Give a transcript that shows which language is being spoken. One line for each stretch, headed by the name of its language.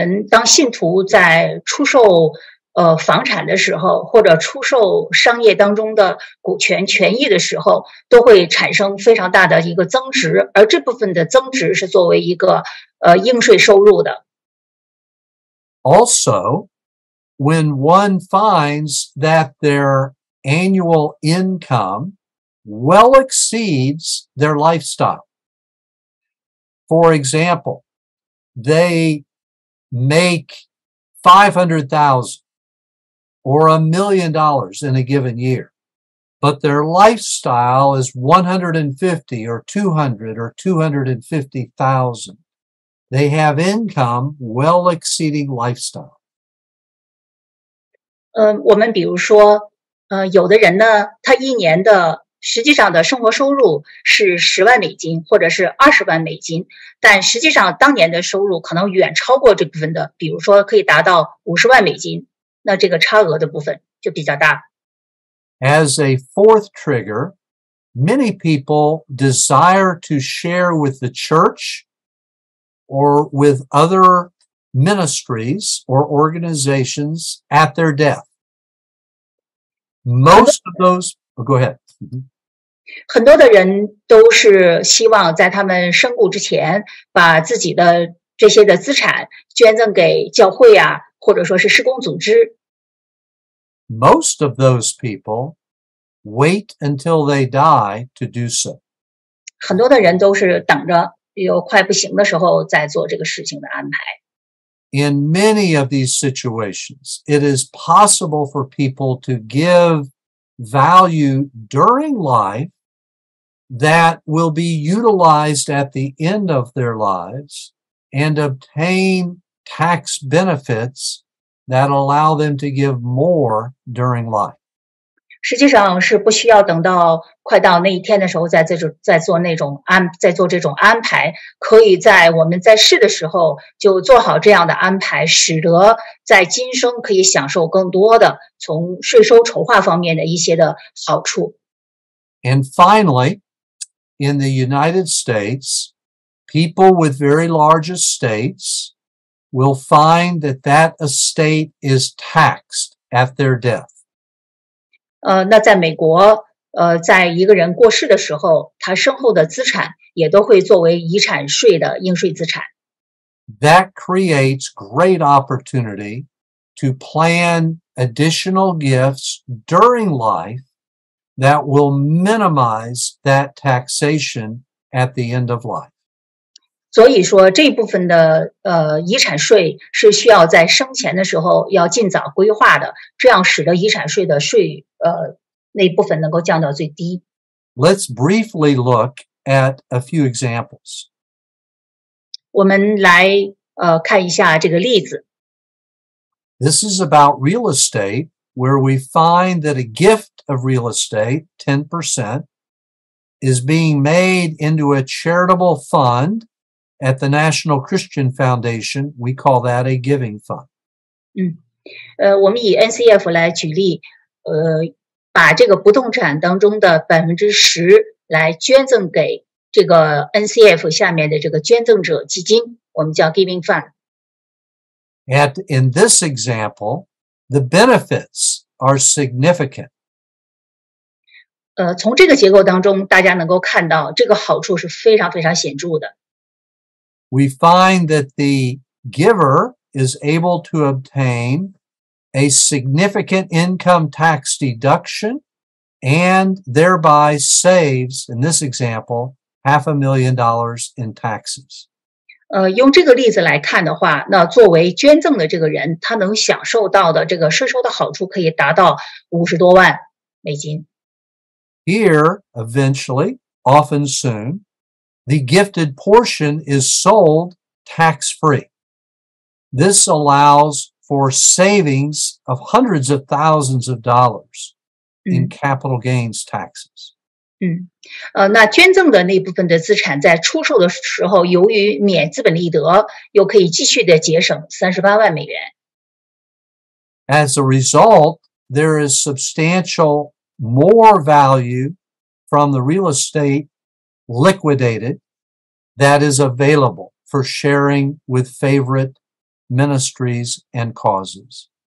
Chinese: 当信徒在出售房产的时候，或者出售商业当中的股权权益的时候，都会产生非常大的一个增值，而这部分的增值是作为一个应税收入的。
English: Also, when one finds that their annual income well exceeds their lifestyle. For example, they make $500,000 or $1 million in a given year, but their lifestyle is 150 or 200 or 250,000. They have income well exceeding lifestyle.
Chinese: 我们比如说，有的人呢，他一年的实际上的生活收入是10万美金或者是20万美金，但实际上当年的收入可能远超过这部分的，比如说可以达到50万美金，那这个差额的部分就比较大。
English: As a fourth trigger, many people desire to share with the church or with other ministries or organizations at their death. Most of those, go ahead.
Chinese: 很多的人都是希望在他们身故之前，把自己的这些的资产捐赠给教会啊，或者说是施工组织。
English: Most of those people wait until they die to do so.
Chinese: 很多的人都是等着有快不行的时候再做这个事情的安排。
English: In many of these situations, it is possible for people to give value during life that will be utilized at the end of their lives and obtain tax benefits that allow them to give more during life.
Chinese: 实际上是不需要等到快到那一天的时候再做这种安排，可以在我们在世的时候就做好这样的安排，使得在今生可以享受更多的从税收筹划方面的一些的好处。
English: And finally, in the United States, people with very large estates will find that that estate is taxed at their death.
Chinese: 那在美国，在一个人过世的时候，他身后的资产也都会作为遗产税的应税资产。
English: That creates great opportunity to plan additional gifts during life that will minimize that taxation at the end of life.
Chinese: 所以说，这部分的遗产税是需要在生前的时候要尽早规划的，这样使得遗产税的税那部分能够降到最低。
English: Let's briefly look at a few examples.
Chinese: 我们来看一下这个例子。
English: This is about real estate, where we find that a gift of real estate, 10%, is being made into a charitable fund at the National Christian Foundation. We call that a giving fund.
Chinese: 我们以 NCF 来举例，把这个不动产当中的10%来捐赠给这个 NCF 下面的这个捐赠者基金，我们叫 Giving Fund。
English: And in this example, the benefits are significant.
Chinese: 从这个结构当中，大家能够看到这个好处是非常非常显著的。
English: We find that the giver is able to obtain a significant income tax deduction and thereby saves, in this example, $500,000 in taxes.
Chinese: 用这个例子来看的话，那作为捐赠的这个人，他能享受到的这个税收的好处可以达到50多万美金。
English: Here, eventually, often soon, the gifted portion is sold tax-free. This allows for savings of hundreds of thousands of dollars in capital gains taxes.
Chinese: 那捐赠的那部分的资产在出售的时候，由于免资本利得，又可以继续的节省38万美元。
English: As a result, there is substantial more value from the real estate liquidated that is available for sharing with favorite ministries and causes.